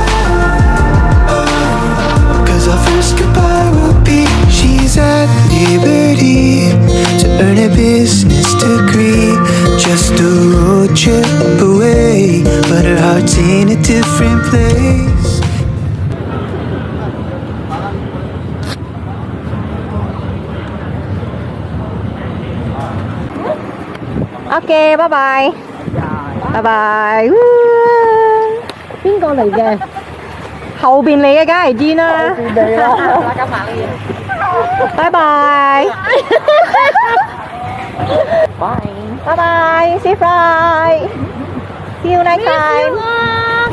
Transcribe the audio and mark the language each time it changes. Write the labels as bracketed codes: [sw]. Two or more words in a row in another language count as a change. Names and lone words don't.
[en] Our first goodbye will be she's at liberty to earn a business degree, just a road trip away, but her heart's in a different place. [yue] OK， 拜拜，拜拜。邊個嚟嘅？後邊嚟嘅梗係堅啦。拜拜。拜拜， [en] See you Friday。See you next time。